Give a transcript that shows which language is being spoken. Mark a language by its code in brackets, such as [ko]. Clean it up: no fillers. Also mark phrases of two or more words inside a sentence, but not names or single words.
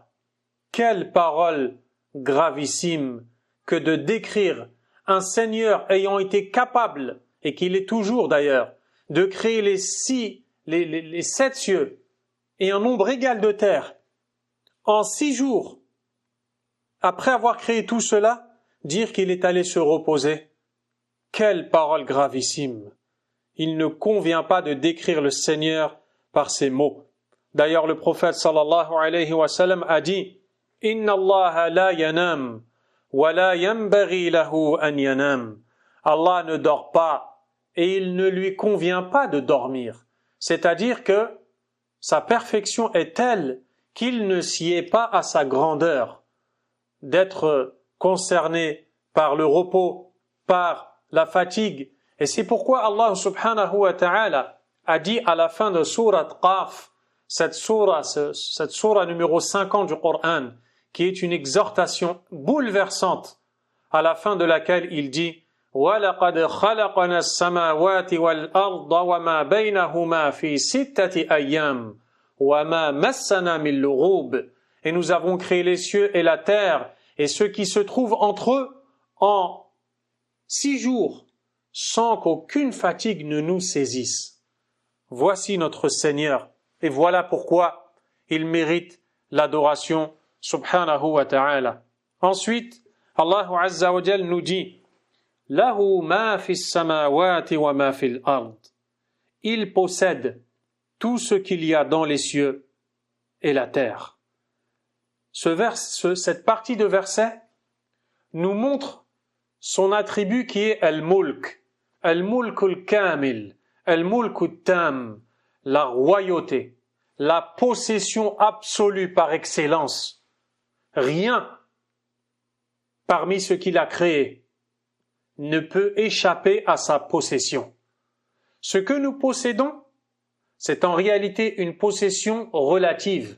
[fr] Quelle parole gravissime que de décrire un Seigneur ayant été capable, et qu'il est toujours d'ailleurs, de créer les 7 cieux et un nombre égal de terres en 6 jours. Après avoir créé tout cela, dire qu'il est allé se reposer. Quelle parole gravissime! Il ne convient pas de décrire le Seigneur par ces mots. D'ailleurs, le prophète [ar] صلى الله عليه وسلم [fr] a dit « [ar] إن الله لا ينام ولا ينبغي له أن ينام [fr] » Allah ne dort pas et il ne lui convient pas de dormir. C'est-à-dire que sa perfection est telle qu'il ne s'y est pas à sa grandeur d'être concerné par le repos, par la fatigue. Et c'est pourquoi Allah [ar] سبحانه وتعالى [fr] a dit à la fin de sourate Qaf, cette sourate numéro 50 du Coran, qui est une exhortation bouleversante, à la fin de laquelle il dit [ar] وَلَقَدْ خَلَقْنَا السَّمَاوَاتِ وَالْأَرْضَ وَمَا بَيْنَهُمَا فِي 6 أَيَّامٍ وَمَا مَسَّنَا مِن لُغُوبٍ. [fr] Et nous avons créé les cieux et la terre et ce qui se trouve entre eux en 6 jours, sans qu'aucune fatigue ne nous saisisse. Voici notre Seigneur, et voilà pourquoi il mérite l'adoration, [ar] سبحانه وتعالى. [fr] Ensuite, Allah [ar] عز وجل [fr] nous dit « [ar] له ما في السماوات وما في الأرض [fr] » Il possède tout ce qu'il y a dans les cieux et la terre. Cette partie de verset nous montre son attribut qui est [ar] الملك الملك الكامل الملك التام, [fr] la royauté, la possession absolue par excellence. Rien parmi ce qu'il a créé ne peut échapper à sa possession. Ce que nous possédons, c'est en réalité une possession relative.